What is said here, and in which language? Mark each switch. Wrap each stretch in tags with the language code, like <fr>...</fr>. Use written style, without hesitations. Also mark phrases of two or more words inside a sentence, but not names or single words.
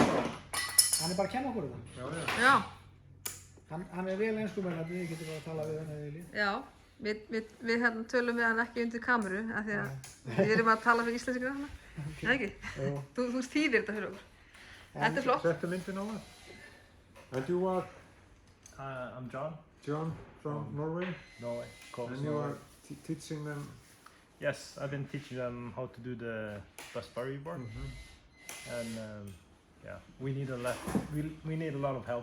<is>Hann bara að kenna okkur þetta. Já. Hann vel enskumennandi, við getum bara að tala við hann eða viljið. Já, við tölum við hann ekki undir kameru, af því að við erum að tala fyrir íslensku hana. Eða ekki? Þú þýðir þetta fyrir okkur. Þetta flott. Settu myndin á það.</is> <en>And you are? I'm John. John from Norway? Norway. And you are teaching them? Yes, I've been teaching them how to do the bus bar board. And yeah, we need a lot of help.</en>